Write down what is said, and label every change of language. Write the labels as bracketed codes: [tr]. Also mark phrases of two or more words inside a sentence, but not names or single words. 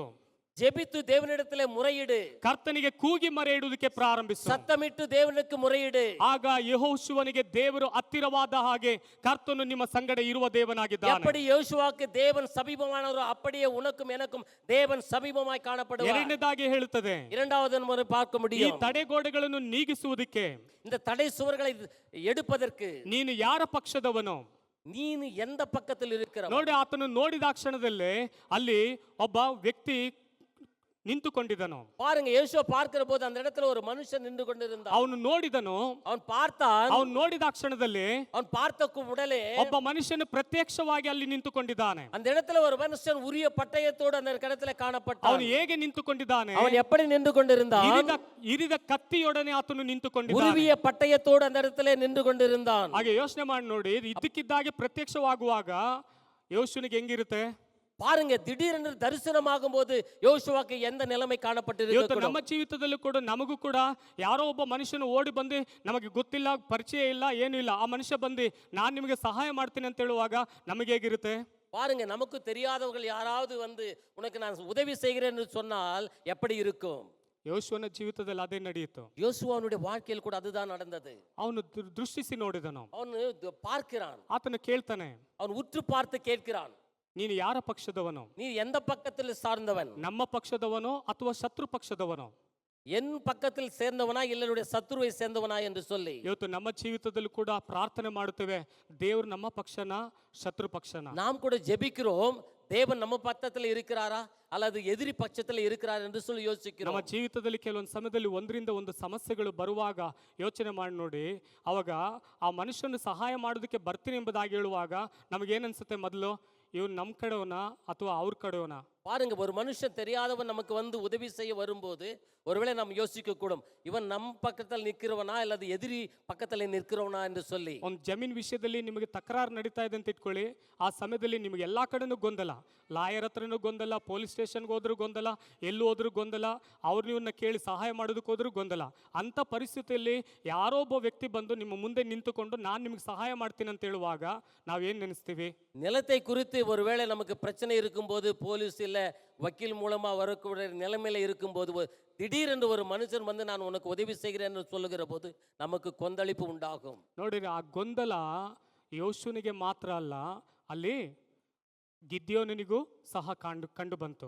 [ta] ஜெபித்து தேவனிடத்திலே முறையிடு. [kn] ಕರ್ತನಿಗೆ ಕೂಗಿ ಮೊರೆ ಇಡುವುದಕ್ಕೆ ಪ್ರಾರಂಭಿಸು. [ta] சத்தமிட்டு தேவனுக்கு முறையிடு. [kn] ಆಗ ಯೆಹೋಶುವನಿಗೆ ದೇವರು ಹತ್ತಿರವಾದ ಹಾಗೆ ಕರ್ತನು ನಿಮ್ಮ ಸಂಗಡ ಇರುವ ದೇವನಾಗಿದ್ದಾನೆ. [ta] எப்படி யோசுவாக்கு தேவன் சமீபமானவரோ அப்படியே உனக்கும் எனக்கும் தேவன் சமீபமாய் காணப்படுவார். [kn] ಎರಡನೇದಾಗಿ ಹೇಳುತ್ತದೆ, [ta] இரண்டாவது முறை பார்க்க [kn] ಈ [ta] முடியும். [kn] ತಡೆಗೋಡೆಗಳನ್ನು ನೀಗಿಸುವುದಕ್ಕೆ [ta] இந்த தடை சுவர்களை எடுப்பதற்கு [kn] ನೀನು ಯಾರ ಪಕ್ಷದವನು? [ta] நீನು எந்த பக்கத்தில் இருக்கிற? [kn] ನೋಡಿ, ಆತನು ನೋಡಿದ ಕ್ಷಣದಲ್ಲೇ ಅಲ್ಲಿ ಒಬ್ಬ ವ್ಯಕ್ತಿ ನಿಂತುಕೊಂಡಿದ್ದನು. [ta] பாருங்க, யோசுவா பார்க்கிற போது அந்த இடத்துல ஒரு மனுஷன் நின்று கொண்டிருந்தான். [kn] ಅವನು ನೋಡಿದನು. [ta] அவன் பார்த்தான். [kn] ಅವನು ನೋಡಿದ ಕ್ಷಣದಲ್ಲಿ [ta] அவன் பார்த்த உடனே [kn] ಒಬ್ಬ ಮನುಷ್ಯನು ಪ್ರತ್ಯಕ್ಷವಾಗಿ ಅಲ್ಲಿ ನಿಂತುಕೊಂಡಿದ್ದಾನೆ. [ta] அந்த இடத்துல ஒரு மனுஷன் உரிய பட்டயத்தோடு அந்த இடத்துல காணப்பட்டான். [kn] ಅವನು ಹೇಗೆ ನಿಂತುಕೊಂಡಿದ್ದಾನೆ? [ta] அவன் எப்படி நின்று கொண்டிருந்தான்? [kn] ಇರಿದ ಕತ್ತಿಯೊಡನೆ ಆತನು ನಿಂತುಕೊಂಡಿದ್ದಾನೆ. [ta] உருவிய பட்டயத்தோடு அந்த இடத்துல நின்று கொண்டிருந்தான். [kn] ಹಾಗೆ ಯೋಚನೆ ಮಾಡಿ ನೋಡಿ, ಇದ್ದಕ್ಕಿದ್ದಾಗೆ ಪ್ರತ್ಯಕ್ಷವಾಗುವಾಗ ಯೋಶುವನಿಗೆ ಹೆಂಗಿರುತ್ತೆ? [ta] பாருங்க, திடீரென்று தரிசனமாகும் போது யோசுவாக்கு எந்த நிலைமை [kn] ಇವತ್ತು [ta] காணப்பட்டிருக்கு? [kn] ನಮ್ಮ ಜೀವಿತದಲ್ಲೂ ಕೂಡ ನಮಗೂ ಕೂಡ ಯಾರೋ ಒಬ್ಬ ಮನುಷ್ಯನು ಓಡಿ ಬಂದು, ನಮಗೆ ಗೊತ್ತಿಲ್ಲ, ಪರಿಚಯ ಇಲ್ಲ, ಏನೂ ಇಲ್ಲ, ಆ ಮನುಷ್ಯ ಬಂದು ನಾನು ನಿಮಗೆ ಸಹಾಯ ಮಾಡ್ತೀನಿ ಅಂತ ಹೇಳುವಾಗ ನಮಗೆ ಹೇಗಿರುತ್ತೆ? [ta] பாருங்க, நமக்கு தெரியாதவர்கள் யாராவது வந்து உனக்கு நான் உதவி செய்கிறேன் என்று சொன்னால் எப்படி இருக்கும்? [kn] ಯೋಶುವನ ಜೀವಿತದಲ್ಲಿ ಅದೇ ನಡೆಯಿತು. [ta] யோசுவாவுடைய வாழ்க்கையில் கூட அதுதான் நடந்தது. [kn] ಅವನು ದೃಷ್ಟಿಸಿ ನೋಡಿದನು. [ta] அவன் பார்க்கிறான். [kn] ಆತನು ಕೇಳ್ತಾನೆ, [ta] அவன் உற்று பார்த்து கேட்கிறான், [kn] ನೀನು ಯಾರ ಪಕ್ಷದವನು? [ta] நீ எந்த பக்கத்தில் சார்ந்தவன்? [kn] ನಮ್ಮ ಪಕ್ಷದವನೋ ಅಥವಾ ಶತ್ರು ಪಕ್ಷದವನೋ? [ta] என் பக்கத்தில் சேர்ந்தவனா இல்லனுடைய சத்துருவை சேர்ந்தவனா என்று சொல்லி. [kn] ಇವತ್ತು ನಮ್ಮ ಜೀವಿತದಲ್ಲೂ ಕೂಡ ಪ್ರಾರ್ಥನೆ ಮಾಡುತ್ತೇವೆ, ದೇವರು ನಮ್ಮ ಪಕ್ಷನ ಶತ್ರು ಪಕ್ಷನ? [ta] நாம் கூட ஜெபிக்கிறோம், தேவன் நம்ம பக்கத்துல இருக்கிறாரா அல்லது எதிரி பட்சத்துல இருக்கிறார் என்று சொல்லி [kn] ನಮ್ಮ [ta] யோசிக்கிறோம். [kn] ಜೀವಿತದಲ್ಲಿ ಕೆಲವೊಂದು ಸಮಯದಲ್ಲಿ ಒಂದರಿಂದ ಒಂದು ಸಮಸ್ಯೆಗಳು ಬರುವಾಗ ಯೋಚನೆ ಮಾಡಿ ನೋಡಿ, ಅವಾಗ ಆ ಮನುಷ್ಯನ ಸಹಾಯ ಮಾಡೋದಕ್ಕೆ ಬರ್ತೀನಿ ಎಂಬುದಾಗಿ ಹೇಳುವಾಗ ನಮಗೇನನ್ಸುತ್ತೆ ಮೊದಲು, ಇವ್ನು ನಮ್ಮ ಕಡೆಯವನ ಅಥವಾ ಅವ್ರ ಕಡೆಯವನ? [ta] பாருங்க, ஒரு மனுஷன் தெரியாதவன் நமக்கு வந்து உதவி செய்ய வரும்போது ஒருவேளை நாம் யோசிக்க கூடும், இவன் நம் பக்கத்தில் நிற்கிறவனா அல்லது எதிரி பக்கத்தில் நிற்கிறவனா என்று சொல்லி. [kn] ಒಂದು ಜಮೀನ್ ವಿಷಯದಲ್ಲಿ ನಿಮಗೆ ತಕರಾರು ನಡೀತಾ ಇದೆ ಅಂತ ಇಟ್ಕೊಳ್ಳಿ, ಆ ಸಮಯದಲ್ಲಿ ನಿಮಗೆ ಎಲ್ಲ ಕಡೆನೂ ಗೊಂದಲ, ಲಾಯರ್ ಹತ್ರನೂ ಗೊಂದಲ, [en] police station [kn] ಹೋದ್ರೂ ಗೊಂದಲ, ಎಲ್ಲೂ ಹೋದ್ರೂ ಗೊಂದಲ, ಅವ್ರು ನೀವನ್ನ ಕೇಳಿ ಸಹಾಯ ಮಾಡೋದಕ್ಕೆ ಹೋದ್ರೂ ಗೊಂದಲ. ಅಂಥ ಪರಿಸ್ಥಿತಿಯಲ್ಲಿ ಯಾರೋ ಒಬ್ಬ ವ್ಯಕ್ತಿ ಬಂದು ನಿಮ್ಮ ಮುಂದೆ ನಿಂತುಕೊಂಡು ನಾನು ನಿಮಗೆ ಸಹಾಯ ಮಾಡ್ತೀನಿ ಅಂತ ಹೇಳುವಾಗ ನಾವೇನು ನೆನೆಸ್ತೀವಿ? [ta] நிலத்தை குறித்து ஒருவேளை நமக்கு பிரச்சனை இருக்கும்போது, போலீஸ் இல்லை வக்கீல் மூலமா வரக்கூடிய நிலைமையில இருக்கும்போது திடீரென்று ஒரு மனுஷன் வந்து நான் உனக்கு உதவி செய்கிறேன் என்று சொல்லுகிற போது நமக்கு கொந்தளிப்பு உண்டாகும். [kn] ನೋಡಿರಿ, ಆ ಗೊಂದಲ ಯೋಶುನಿಗೆ ಮಾತ್ರ ಅಲ್ಲ, ಅಲ್ಲಿ ಗಿದ್ಯೋನಿಗೂ ಸಹ ಕಂಡು ಬಂತು.